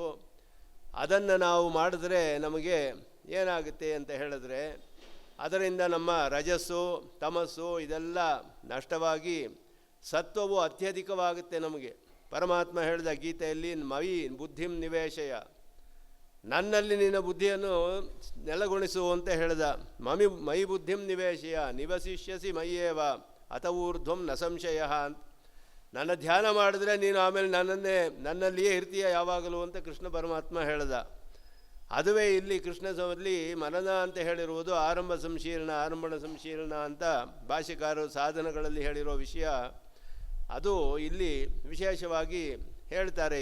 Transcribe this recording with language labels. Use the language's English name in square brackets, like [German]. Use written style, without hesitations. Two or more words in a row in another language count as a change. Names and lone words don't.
[Kannada] ಅದನ್ನು ನಾವು ಮಾಡಿದ್ರೆ ನಮಗೆ ಏನಾಗುತ್ತೆ ಅಂತ ಹೇಳಿದ್ರೆ, ಅದರಿಂದ ನಮ್ಮ ರಜಸ್ಸು ತಮಸ್ಸು ಇದೆಲ್ಲ ನಷ್ಟವಾಗಿ ಸತ್ವವು ಅತ್ಯಧಿಕವಾಗುತ್ತೆ ನಮಗೆ. ಪರಮಾತ್ಮ ಹೇಳಿದ ಗೀತೆಯಲ್ಲಿ, [Sanskrit] ಮಯಿ ಬುದ್ಧಿಂ ನಿವೇಶಯ, [Kannada] ನನ್ನಲ್ಲಿ ನಿನ್ನ ಬುದ್ಧಿಯನ್ನು ನೆಲೆಗೊಳಿಸು ಅಂತ ಹೇಳಿದ. [Sanskrit] ಮಯಿ ಬುದ್ಧಿಂ ನಿವೇಶಯ ನಿವಸಿಷ್ಯಸಿ ಮಯ್ಯೇವ ಅತ ಊರ್ಧ್ವಂ ನ ಸಂಶಯ ಅಂತ. [Kannada] ನನ್ನ ಧ್ಯಾನ ಮಾಡಿದ್ರೆ ನೀನು ಆಮೇಲೆ ನನ್ನಲ್ಲಿಯೇ ಇರ್ತೀಯ ಯಾವಾಗಲೂ ಅಂತ ಕೃಷ್ಣ ಪರಮಾತ್ಮ ಹೇಳ್ದ. ಅದುವೇ ಇಲ್ಲಿ ಕೃಷ್ಣದಲ್ಲಿ ಮನನ ಅಂತ ಹೇಳಿರುವುದು ಆರಂಭಣ ಸಂಶೀಲನ ಅಂತ ಭಾಷ್ಯಕಾರರು ಸಾಧನಗಳಲ್ಲಿ ಹೇಳಿರೋ ವಿಷಯ. ಅದು ಇಲ್ಲಿ ವಿಶೇಷವಾಗಿ ಹೇಳ್ತಾರೆ.